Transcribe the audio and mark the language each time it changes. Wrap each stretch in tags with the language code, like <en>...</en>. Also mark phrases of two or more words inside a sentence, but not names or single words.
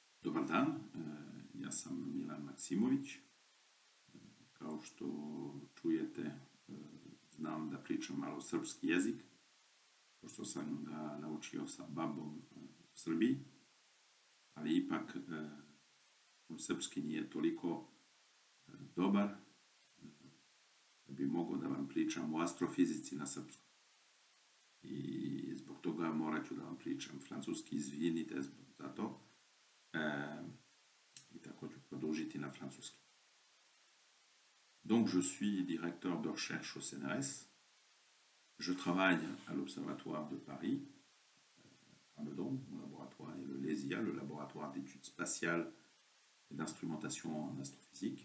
<sr>Dobar dan, ja sam Milan Maksimović. Kao što čujete, znam da pričam malo srpski jezik, pošto sam ga naučio sa babom u Srbiji, ali ipak moj srpski nije toliko dobar da bi mogao da vam pričam o astrofizici na srpskom. I zbog toga morat ću da vam pričam francuski, izvinite za to. I tako ću produžiti na francuski.</sr> <fr>Donc je suis directeur de recherche au CNRS. Je travaille à l'Observatoire de Paris, à Meudon. Mon laboratoire est le LESIA, le laboratoire d'études spatiales et d'instrumentation en astrophysique.</fr>